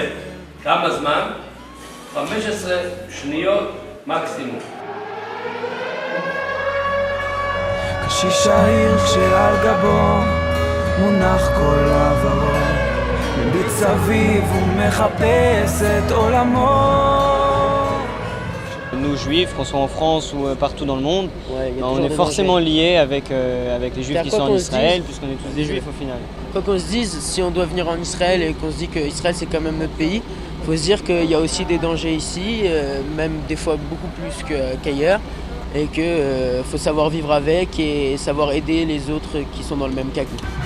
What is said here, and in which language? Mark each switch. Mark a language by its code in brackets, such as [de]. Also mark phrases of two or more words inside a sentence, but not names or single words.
[he] כמה זמן? 15 שניות מקסימום. קשיש העיר כשעל גבו מונח כל עברו, מביט סביב ומחפש את עולמו. [fr] Nous juifs, qu'on soit en France ou partout dans le monde, on est forcément liés avec les juifs qui sont en Israël, puisqu'on est tous des juifs au final. Quoi qu'on se dise, si on doit venir en Israël et qu'on se dit qu'Israël c'est quand même notre pays, il faut se dire qu'il y a aussi des dangers ici, même des fois beaucoup plus qu'ailleurs, et qu'il faut savoir vivre avec et savoir aider les autres qui sont dans le même cas que nous.